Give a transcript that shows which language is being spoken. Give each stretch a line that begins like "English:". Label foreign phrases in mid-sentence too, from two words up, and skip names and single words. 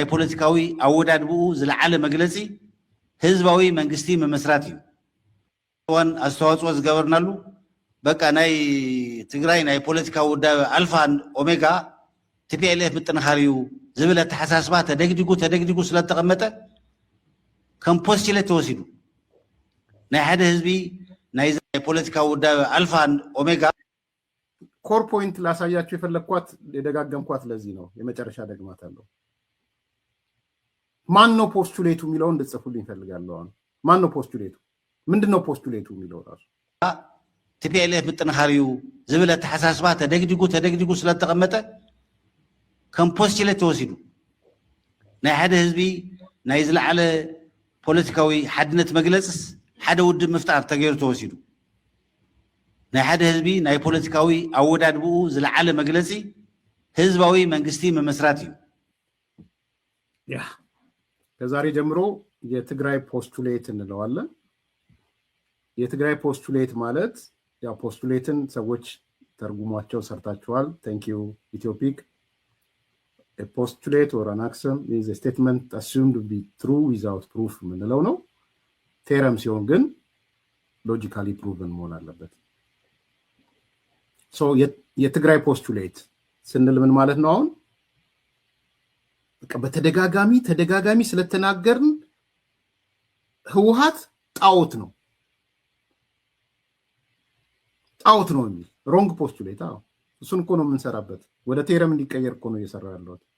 Tigrinya: ፖለቲካዊ ኣወዳድብኡ ዝለዓለ መግለፂ ህዝባዊ መንግስቲ ምምስራት እዩ እዋን ኣስተዋፅኦ ዝገበርናሉ በቃ ናይ ትግራይ ናይ ፖለቲካ ውዳበ ኣልፋ ኦሜጋ ቲፒኤልኤፍ ምጥንኻር እዩ ዝብል ኣተሓሳስባ ተደግዲጉ ስለተቐመጠ ከም ፖስቱሌት ተወሲዱ ናይ ሓደ ህዝቢ ናይ ፖለቲካ ውዳበ ኣልፋ ኦሜጋ
English: core point
Amharic: ላሳያችሁ የፈለኳት የደጋገምኳት ለዚህ ነው የመጨረሻ ደግማት አለው ማን ነው ፖስቱሌቱ የሚለው እንድጽፉልኝ ፈልጋለሁ አሁን ማን ነው ፖስቱሌቱ ምንድነው ፖስቱሌቱ የሚለው ራሱ
Tigrinya: ቲፒኤልኤፍ ምጥንኻር እዩ ዝብል ኣተሓሳስባ ተደግዲጉ ስለተቐመጠ ከም ፖስቱሌት ተወሲዱ ናይ ሓደ ህዝቢ ናይ ዝለዓለ ፖለቲካዊ ሓድነት መግለፅስ ሓደ ውድብ ምፍጣር ተገይሩ ተወሲዱ ናይ ሓደ ህዝቢ ናይ ፖለቲካዊ ኣወዳድብኡ ዝለዓለ መግለፂ ህዝባዊ መንግስቲ ምምስራት እዩ
Amharic: ያ ከዛሬ ጀምሮ የትግራይ ፖስቱሌት እንለዋለን የትግራይ ፖስቱሌት ማለት ያው ፖስቱሌትን ሰዎች ተርጉሟቸው ሰርታችኋል
English: thank you
Amharic: ኢትዮፒክ
English: a postulate or an axiom is a statement assumed to be true without proof
Amharic: ምንለው ነው ቴረም ሲሆን ግን
English: logically proven
Amharic: መሆን አለበት ሶ የትግራይ ፖስቱሌት ስንል ምን ማለት ነው አሁን በቃ በተደጋጋሚ ስለተናገርን ህወሓት ጣዖት ነው የሚል
English: wrong postulate
Amharic: እሱን እኮ ነው የምንሰራበት ወደ ቴረም እንዲቀየር እኮ ነው እየሰራ ያለው